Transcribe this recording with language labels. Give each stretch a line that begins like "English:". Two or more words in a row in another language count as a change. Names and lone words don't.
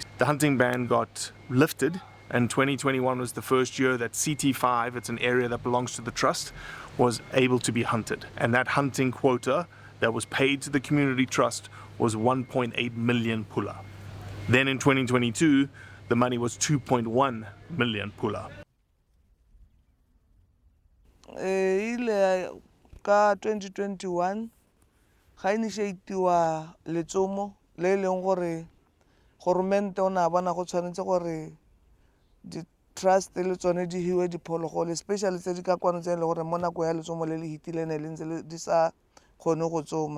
English: The hunting ban got lifted, and 2021 was the first year that CT5, it's an area that belongs to the trust, was able to be hunted. And that hunting quota that was paid to the community trust was 1.8 million pula. Then in 2022, the money was 2.1 million pula.
Tswana: Ile ka 2021 ga initiatiwa letsomo le leng gore government o na bona go tshwanetse gore di trust le tsone di hiwe diphologolo especially tse di ka kwano tse le gore mo nako ya letsomo le le hitileng le ntse di sa kgone go tsoma.